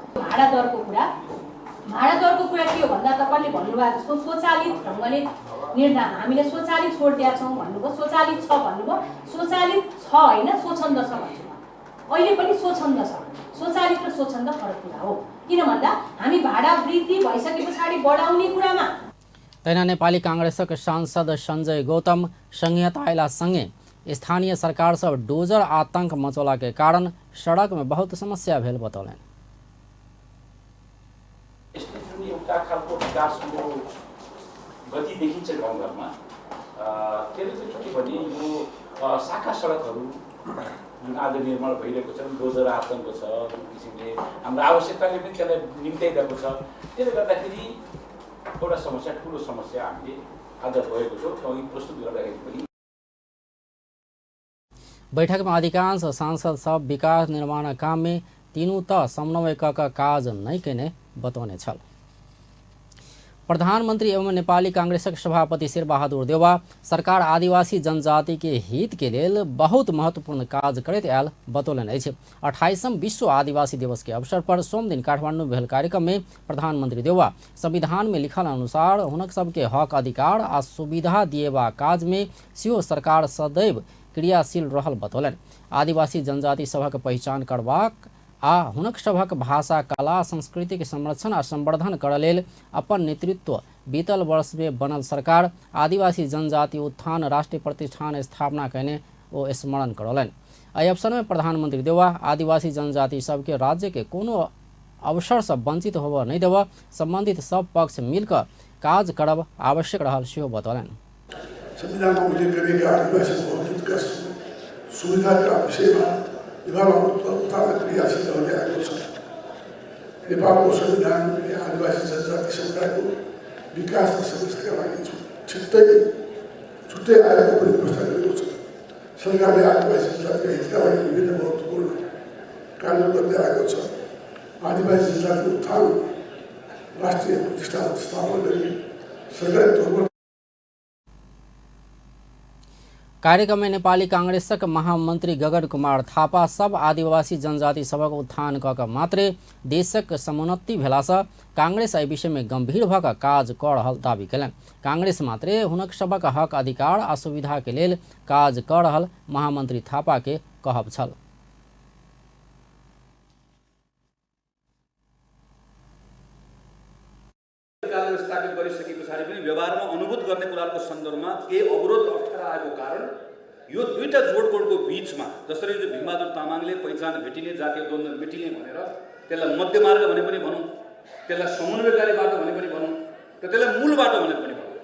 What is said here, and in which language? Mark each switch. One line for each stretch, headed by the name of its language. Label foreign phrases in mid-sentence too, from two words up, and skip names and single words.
Nepali: भाडा दरको कुरा के हो भन्दा तपाईँले भन्नुभयो जस्तो स्वचालित ढङ्गले निर्णय हामीले स्वचालित छोडिदिएका छौँ भन्नुभयो, स्वचालित छ भन्नुभयो, स्वचालित छ होइन स्वच्छन्द छ भन्छु म। अहिले पनि स्वच्छन्द छ, स्वचालित र स्वच्छन्द फरक कुरा हो। किन भन्दा हामी भाडा वृद्धि भइसके पछाडि बढाउने कुरामा।
Maithili: तैना नेपाली कांग्रेसक सांसद संजय गौतम संहिता अयलासँगै स्थानीय सरकार सब डोजर आतंक मचौला के कारण सड़क में बहुत समस्या भेल बतौलन।
Nepali: एउटा खालको विकासको गति देखिन्छ गाउँघरमा, त्यसले चाहिँ के भने यो शाखा सडकहरू जुन आज निर्माण भइरहेको छ, डोजर आतंक छ, जुन किसिमले हाम्रो आवश्यकताले पनि त्यसलाई निम्त्याइरहेको छ। त्यसले गर्दाखेरि एउटा समस्या, ठुलो समस्या हामीले आज भएको छौँ प्रस्तुत गर्दाखेरि पनि।
Maithili: बैठक में अधिकांश सांसद सब विकास निर्माण काम में तीनों त समन्वय का काज नहीं केने बतौने छल। प्रधानमंत्री एवं नेपाली कांग्रेसक सभापति शेरबहादुर देउवा सरकार आदिवासी जनजाति के हित के लेल बहुत महत्वपूर्ण काज करैत आयल बतौलन अछि। 28वां विश्व आदिवासी दिवस के अवसर पर सोम दिन काठमांडू में भेल कार्यक्रम में प्रधानमंत्री देउवा संविधान में लिखल अनुसार हुनक सबके हक अधिकार आ सुविधा दिएबा काज में सेहो सरकार सदैव क्रियाशील रहल बतौलन। आदिवासी जनजाति सभक पहचान करबाक आ हुनक सभक भाषा कला संस्कृति के संरक्षण आ संवर्धन करय लेल अपन नेतृत्व बीतल वर्ष में बनल सरकार आदिवासी जनजाति उत्थान राष्ट्रीय प्रतिष्ठान स्थापना कयने ओ स्मरण करौलनि। एहि अवसर में प्रधानमंत्री देउवा आदिवासी जनजाति सबके राज्य के कोनो अवसर से वंचित होबऽ नहीं देबऽ संबंधित सब पक्ष मिलकर काज करब आवश्यक रहल सेहो बतौलनि।
Nepali: संविधानमा उल्लेख गरिएका आदिवासीको हितका सुविधाका विषयमा विभागमा उत्थान क्रियाशील रहँदै आएको छ। नेपालको संविधानले आदिवासी जनजाति समुदायको विकास र समृद्धिका लागि छुट्टै आयोगको पनि व्यवस्था गरेको छ। सरकारले आदिवासी जनजातिका हितका लागि विभिन्न महत्त्वपूर्ण कार्य गर्दै आएको छ। आदिवासी जनजाति उत्थान राष्ट्रिय प्रतिष्ठान स्थापना गरी सरकारी तौरमा
Maithili: कार्यक्रम में नेपाली कांग्रेसक महामंत्री गगन कुमार थापा सब आदिवासी जनजाति सबक उत्थान कऽ मात्रे देशक समुन्नति भेलासँ कांग्रेस एहि विषय में गंभीर भऽ कऽ काज कऽ रहल दावी कयलनि। कांग्रेस मात्रे हुनक सबक हक अधिकार आ सुविधा के लेल काज कऽ रहल महामंत्री थापा के कहब छल।
Nepali: स्थापित गरिसके पछाडि पनि व्यवहारमा अनुभूत गर्ने कुराको सन्दर्भमा केही अवरोध अप्ठ्यारा आएको कारण यो दुईटा जोडतोडको बीचमा जसरी जो भीमबहादुर तामाङले पहिचान भेटिने जातीय द्वन्द्व मेटिने भनेर त्यसलाई मध्यमार्ग भने पनि भनौँ, त्यसलाई समन्वयकारी बाटो भने पनि भनौँ, र त्यसलाई मूल बाटो भने पनि भनौँ।